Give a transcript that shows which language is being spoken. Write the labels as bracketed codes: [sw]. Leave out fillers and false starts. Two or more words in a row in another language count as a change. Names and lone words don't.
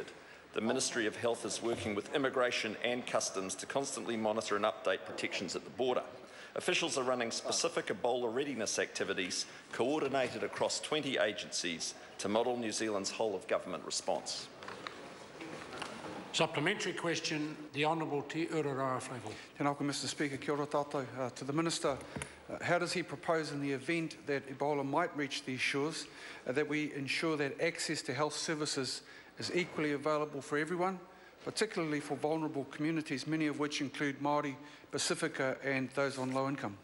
[en] The Ministry of Health is working with Immigration and Customs to constantly monitor and update protections at the border. Officials are running specific Ebola readiness activities coordinated across 20 agencies to model New Zealand's whole-of-government response. Supplementary question, the Honourable Te Ururoa Flavell. [mi] Tēnā koe, [en] Mr. Speaker. [mi] Kia ora tātou. [en] To the Minister, how does he propose in the event that Ebola might reach these shores that we ensure that access to health services is equally available for everyone, particularly for vulnerable communities, many of which include Māori, Pacifica and those on low income?